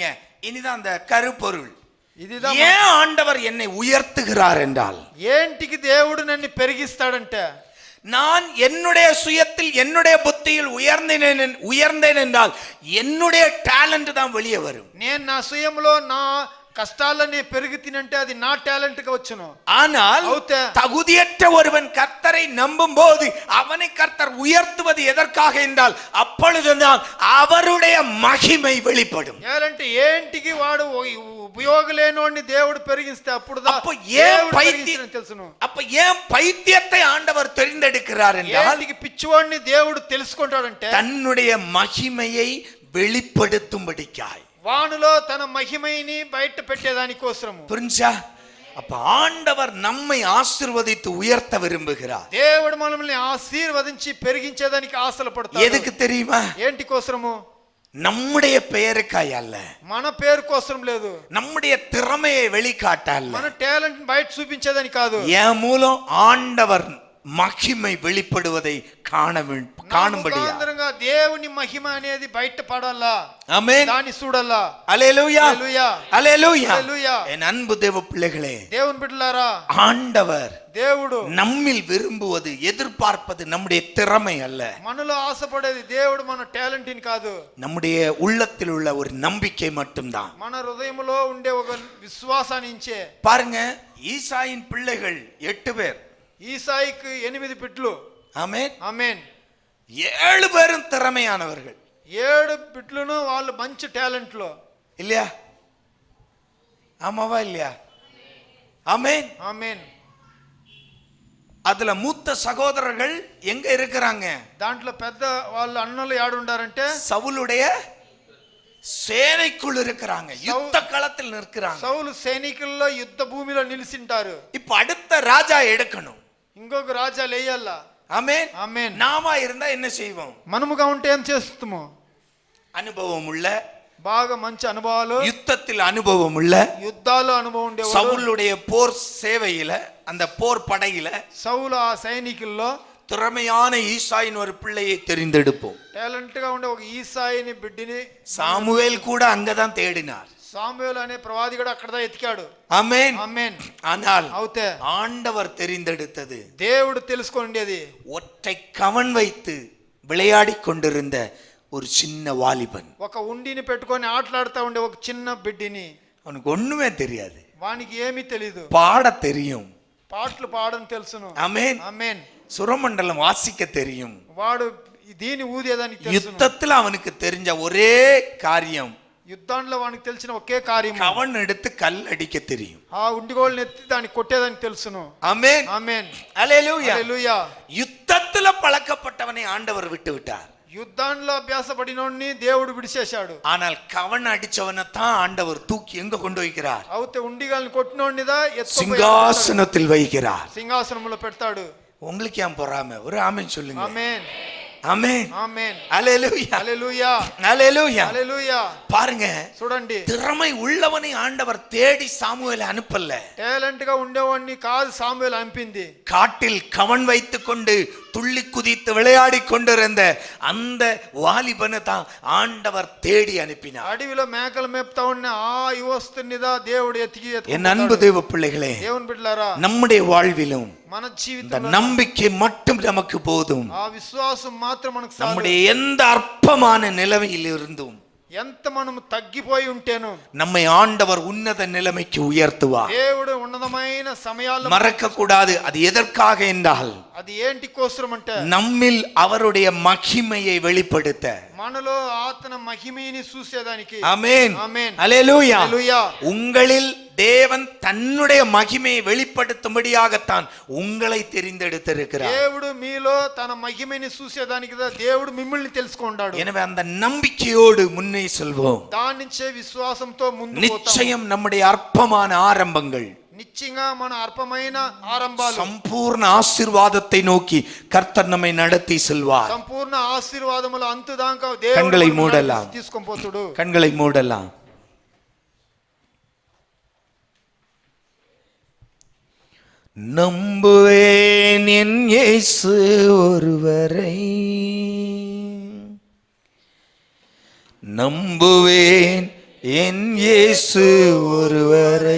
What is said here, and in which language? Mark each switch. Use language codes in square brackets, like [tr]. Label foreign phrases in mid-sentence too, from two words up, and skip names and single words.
[ta] இனிதான் அந்த கருப்பொருள். ஏன் ஆண்டவர் என்னை உயர்த்துகிறார் என்றால், [te] ఏంటికి దేవుడు నన్ను పెరిగిస్తాడంటే, [ta] நான் என்னுடைய சுயத்தில் என்னுடைய புத்தியில் உயர்ந்தேன் என்றால் என்னுடைய டேலண்ட் தான் வெளியே வரும். [te] నేను నా స్వయంలో నా కష్టాలని పెరుగుతినంటే అది నా టాలెంట్ గా వచ్చును. [ta] ஆனால் தகுதியற்ற ஒருவன் கர்த்தரை நம்பும் போது அவனை கர்த்தர் உயர்த்துவது எதற்காக என்றால் அப்பொழுதுதான் அவருடைய மகிமை வெளிப்படும். [te] ఏలంటే ఏంటికి వాడు ఉపయోగం లేనోడిని దేవుడు పెరిగిస్తే అప్పుడుదా [ta] அப்ப ஏன் பைத்தியம் [te] తెలుసును. [ta] அப்ப ஏன் பைத்தியத்தை ஆண்டவர் தெரிந்தெடுக்கிறார் என்றால், [te] ఏంటికి పిచ్చివాడిని దేవుడు తెలుసుకుంటాడంటే [ta] தன்னுடைய மகிமையை வெளிப்படுத்தும்படிக்காய், [te] వానులో తన మహిమని బయట పెట్టేదానికోసము. [ta] புரிஞ்சா? அப்ப ஆண்டவர் நம்மை ஆசீர்வதித்து உயர்த்த விரும்புகிறார். [te] దేవుడు మనల్ని ఆశీర్వదించి పెరిగించేదానికి ఆశలు పడతాడు. [ta] எதுக்கு தெரியுமா? [te] ఏంటి కోసము? [ta] நம்முடைய பெயருக்காய் அல்ல, [te] మన పేరు కోసం లేదు, [ta] நம்முடைய திறமையை வெளிக்காட்ட அல்ல, [te] మన టాలెంట్ బయట చూపించేదని కాదు, [ta] என் மூலம் ஆண்டவர் மகிமை வெளிப்படுவதை காணும்படியா [te] దేవుని మహిమ అనేది బయట పడాలా, [ta] ஆமென், [te] దాన్ని చూడాలా. [ta] அல்லேலூயா [te] హల్లెలూయా, [ta] அல்லேலூயா. [te] హల్లెలూయా. [ta] என் அன்பு தேவ பிள்ளைகளே, [te] దేవుని బిడ్డలారా, [ta] ஆண்டவர் [te] దేవుడు [ta] நம்மில் விரும்புவது எதிர்பார்ப்பது நம்முடைய திறமை அல்ல, [te] మనలో ఆశపడేది దేవుడు మన టాలెంట్ ని కాదు, [ta] நம்முடைய உள்ளத்தில் உள்ள ஒரு நம்பிக்கை மட்டும்தான். [te] మన హృదయంలో ఉండే ఒక విశ్వాసాన్ని ఇచ్చే. [ta] பாருங்க, ஈசாயின் பிள்ளைகள் 8 பேர், [te] ఈసాయికి 8 బిడ్డలు. [ta] ஆமென். [te] ఆమేన్. [ta] 7 பேரும் திறமையானவர்கள். [te] 7 బిడ్డలను వాళ్ళు మంచి టాలెంట్ లో, [ta] இல்லையா? ஆமாவா இல்லையா? ஆமென். [te] ఆమేన్. [ta] அதுல மூத்த சகோதரர்கள் எங்க இருக்கிறாங்க? [te] దాంట్లో పెద్ద వాళ్ళ అన్నలు ఏడుండారంటే [ta] சவுலுடைய சேனைக்குள் இருக்கிறாங்க, யுத்த களத்தில் நிற்கிறாங்க. [te] సౌలు సైనికుల్లో యుద్ధ భూమిలో నిలిచింటారు. [ta] இப்ப அடுத்த ராஜா எடுக்கணும். [te] ఇంకొక రాజా లేయాల. [ta] ஆமென். [te] ఆమేన్. [ta] நாம இருந்தா என்ன செய்வோம்? [te] మనముగా ఉంటే ఏం చేస్తాము? [ta] அனுபவம் உள்ள, [te] బాగా మంచి అనుభవాలు, [ta] யுத்தத்தில் அனுபவம் உள்ள, [te] యుద్ధాలు అనుభవం ఉండేవాడు. [ta] சவுலுடைய போர் சேவையில, அந்த போர் படையில [te] సౌలు ఆ సైనికుల్లో [ta] திறமையான ஈசாயின் ஒரு பிள்ளையை தெரிந்தெடுப்போம். [te] టాలెంట్ గా ఉండే ఒక ఈసాయిని బిడ్డని [ta] சாமுவேல் கூட அங்கதான் தேடினார். [te] సాముయేలు అనే ప్రవాది కూడా అక్కడదా ఎతికాడు. [ta] ஆமென். [te] ఆమేన్. [ta] ஆனால் [te] అవుతే [ta] ஆண்டவர் தெரிந்தெடுத்தது [te] దేవుడు తెలుసుకొండేది [ta] ஒற்றை கவன் வைத்து விளையாடி கொண்டிருந்த ஒரு சின்ன வாலிபன். [te] ఒక ఉండిని పెట్టుకొని ఆటలాడుతూ ఉండే ఒక చిన్న బిడ్డని. [ta] அவனுக்கு ஒண்ணுமே தெரியாது, [te] వానికి ఏమీ తెలీదు, [ta] பாட தெரியும். [te] పాటలు పాడడం తెలుసును. [ta] ஆமென். [te] ఆమేన్. [ta] சுரமண்டலம் வாசிக்க தெரியும். [te] వాడు దీని ఊదేదానికి తెలుసును. [ta] யுத்தத்துல அவனுக்கு தெரிஞ்ச ஒரே காரியம், [te] యుద్ధాల్లో వానికి తెలిసిన ఒకే కార్యం, [ta] கவன் எடுத்து கல் அடிக்க தெரியும். [te] ఆ ఉండిగోళ్ళని ఎత్తి దాన్ని కొట్టేదానికి తెలుసును. [ta] ஆமென். [te] ఆమేన్. [ta] அல்லேலூயா. [te] హల్లెలూయా. [ta] யுத்தத்துல பழக்கப்பட்டவனை ஆண்டவர் விட்டு விட்டார். [te] యుద్ధాల్లో అభ్యాసపడినోడిని దేవుడు విడిచేశాడు. [ta] ஆனால் கவன் அடிச்சவனை தான் ஆண்டவர் தூக்கி எங்க கொண்டு வைக்கிறார்? [te] అవుతే ఉండిగాల్ని కొట్టినోడినిదా [ta] சிங்காசனத்தில் வைக்கிறார். [te] సింహాసనంలో పెడతాడు. [ta] உங்களுக்கு ஏன் பொறாமை? ஒரு ஆமென் சொல்லுங்க. [te] ఆమేన్. [ta] ஆமென். [te] ఆమేన్. [ta] அல்லேலூயா. [te] హల్లెలూయా. [ta] அல்லேலூயா. [te] హల్లెలూయా. [ta] பாருங்க, [te] చూడండి, [ta] திறமை உள்ளவனை ஆண்டவர் தேடி சாமுவேலை அனுப்பல. [te] టాలెంట్ గా ఉండేవాడిని కాదు సాముయేలు పంపింది. [ta] காட்டில் கவன் வைத்துக் கொண்டு துள்ளி குதித்து விளையாடி கொண்டிருந்த அந்த வாலிபனை தான் ஆண்டவர் தேடி அனுப்பினார். [te] అడవిలో మేకలు మేపుతా ఉన్న ఆ యువస్తునిదా దేవుడు ఎతికి [ta] என் அன்பு தேவ பிள்ளைகளே, [te] దేవుని బిడ్డలారా, [ta] நம்முடைய வாழ்விலும் [te] మన [ta] இந்த [te] జీవితంలో [ta] நம்பிக்கை மட்டும் நமக்கு போதும். [te] ఆ విశ్వాసం మాత్రం మనకు చాలు. [ta] நம்முடைய எந்த அற்பமான நிலைமையில் இருந்தும் [te] ఎంత మనము తగ్గిపోయి ఉంటేను [ta] நம்மை ஆண்டவர் உன்னத நிலைமைக்கு உயர்த்துவார். [te] దేవుడు ఉన్నతమైన సమయాల్లో [ta] மறக்க கூடாது. அது எதற்காக என்றால், [te] అది ఏంటి కోసరం అంటే [ta] நம்மில் அவருடைய மகிமையை வெளிப்படுத்த. [te] మనలో ఆతన మహిమని చూసేదానికి. [ta] ஆமென். [te] ఆమేన్. [ta] அல்லேலூயா. [te] హల్లెలూయా. [ta] உங்களில் தேவன் தன்னுடைய மகிமையை வெளிப்படுத்தும்படியாகத்தான் உங்களை தெரிந்தெடுத்திருக்கிறார். [te] దేవుడు మీలో తన మహిమని చూసేదానికి దేవుడు మిమ్మల్ని తెలుసుకుంటాడు. [ta] எனவே அந்த நம்பிக்கையோடு முன்னே செல்வோம். [te] దాని నుంచే విశ్వాసంతో ముందుకు పోతాము. [ta] நிச்சயம் நம்முடைய அற்பமான ஆரம்பங்கள் [te] నిశ్చయంగా మన అల్పమైన ఆరంభాలు [ta] சம்பூர்ண ஆசீர்வாதத்தை நோக்கி கர்த்தர் நம்மை நடத்தி செல்வார். [te] సంపూర్ణ ఆశీర్వాదముల అంతుదాకా [ta] கண்களை [te] దేవుడు [ta] மூடலாம். [te] తీసుకొని పోతాడు. [ta] கண்களை மூடலாம். நம்புவேன் என் இயேசு ஒருவரை, நம்புவேன் என் இயேசு ஒருவரை.